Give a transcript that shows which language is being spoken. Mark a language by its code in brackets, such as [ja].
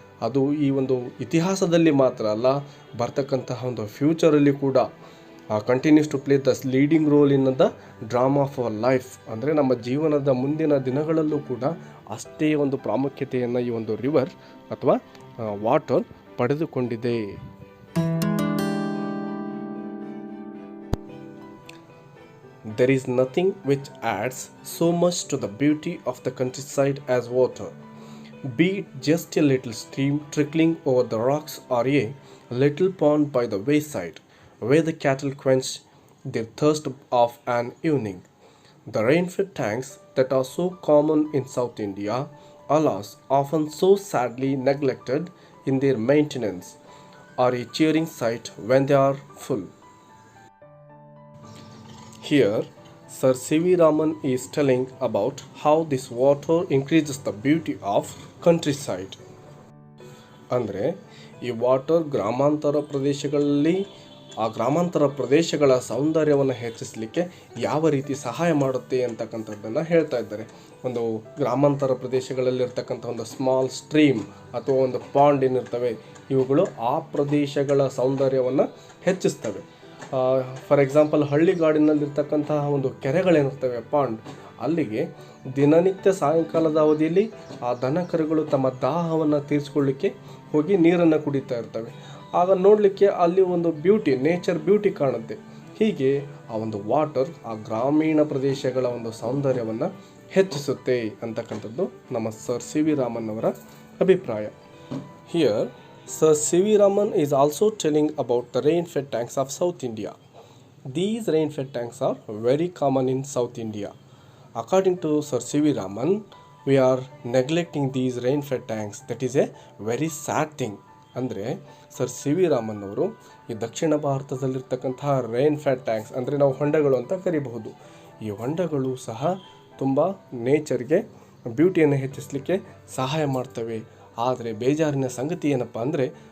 [kn] ಅದು ಈ ಒಂದು ಇತಿಹಾಸದಲ್ಲಿ ಮಾತ್ರ ಅಲ್ಲ, ಬರ್ತಕ್ಕಂತಹ ಒಂದು ಫ್ಯೂಚರಲ್ಲಿ ಕೂಡ [en] Continues to play the leading role in the drama of our life. [kn] ಅಂದರೆ ನಮ್ಮ ಜೀವನದ ಮುಂದಿನ ದಿನಗಳಲ್ಲೂ ಕೂಡ ಅಷ್ಟೇ ಒಂದು ಪ್ರಾಮುಖ್ಯತೆಯನ್ನು ಈ ಒಂದು ರಿವರ್ ಅಥವಾ ವಾಟರ್ ಪಡೆದುಕೊಂಡಿದೆ. [en] There is nothing which adds so much to the beauty of the countryside as water, be it just a little stream trickling over the rocks or a little pond by the wayside where the cattle quench their thirst of an evening. The rain-fed tanks that are so common in South India, alas, often so sadly neglected in their maintenance, are a cheering sight when they are full. Here, Sir C.V. Raman is telling about how this water increases the beauty of countryside. [kn] ಅಂದರೆ ಈ water ಗ್ರಾಮಾಂತರ ಪ್ರದೇಶಗಳಲ್ಲಿ ಆ ಗ್ರಾಮಾಂತರ ಪ್ರದೇಶಗಳ ಸೌಂದರ್ಯವನ್ನು ಹೆಚ್ಚಿಸಲಿಕ್ಕೆ ಯಾವ ರೀತಿ ಸಹಾಯ ಮಾಡುತ್ತೆ ಅಂತಕ್ಕಂಥದ್ದನ್ನು ಹೇಳ್ತಾ ಇದ್ದಾರೆ. ಒಂದು ಗ್ರಾಮಾಂತರ ಪ್ರದೇಶಗಳಲ್ಲಿರ್ತಕ್ಕಂಥ ಒಂದು ಸ್ಮಾಲ್ ಸ್ಟ್ರೀಮ್ ಅಥವಾ ಒಂದು ಪಾಂಡ್ ಏನಿರ್ತವೆ, ಇವುಗಳು ಆ ಪ್ರದೇಶಗಳ ಸೌಂದರ್ಯವನ್ನು ಹೆಚ್ಚಿಸ್ತವೆ. [en] for example [kn] ಹಳ್ಳಿಗಾಡಿನಲ್ಲಿರ್ತಕ್ಕಂತಹ ಒಂದು ಕೆರೆಗಳೇನಿರ್ತವೆ, ಪಾಂಡ್, ಅಲ್ಲಿಗೆ ದಿನನಿತ್ಯ ಸಾಯಂಕಾಲದ ಅವಧಿಯಲ್ಲಿ ಆ ದನ ಕರುಗಳು ತಮ್ಮ ದಾಹವನ್ನು ತೀರಿಸ್ಕೊಳ್ಳಿಕ್ಕೆ ಹೋಗಿ ನೀರನ್ನು ಕುಡಿತಾ ಇರ್ತವೆ. ಆಗ ನೋಡಲಿಕ್ಕೆ ಅಲ್ಲಿ ಒಂದು ಬ್ಯೂಟಿ, ನೇಚರ್ ಬ್ಯೂಟಿ ಕಾಣುತ್ತೆ. ಹೀಗೆ ಆ ಒಂದು ವಾಟರ್ ಆ ಗ್ರಾಮೀಣ ಪ್ರದೇಶಗಳ ಒಂದು ಸೌಂದರ್ಯವನ್ನು ಹೆಚ್ಚಿಸುತ್ತೆ ಅಂತಕ್ಕಂಥದ್ದು ನಮ್ಮ ಸರ್ ಸಿ ವಿ ರಾಮನ್ ಅವರ ಅಭಿಪ್ರಾಯ. [en] Here Sir C.V. Raman is also telling about the rain-fed tanks of South India. These rain-fed tanks are very common in South India. According to Sir C.V. Raman, we are neglecting these rain-fed tanks. That is a very sad thing. [kn] ಅಂದರೆ sir C V Raman ಅವರು ಈ ದಕ್ಷಿಣ ಭಾರತದಲ್ಲಿರ್ತಕ್ಕಂತಹ rain-Fed thanks, ಅಂದರೆ ನಾವು ಹೊಂಡಗಳು ಅಂತ ಕರಿಬಹುದು, ಈ ಹೊಂಡಗಳು ಸಹ ತುಂಬ ನೇಚರ್ಗೆ ಬ್ಯೂಟಿಯನ್ನು ಹೆಚ್ಚಿಸಲಿಕ್ಕೆ ಸಹಾಯ ಮಾಡ್ತವೆ. ಆದರೆ ಬೇಜಾರಿನ ಸಂಗತಿ ಏನಪ್ಪ ಅಂದರೆ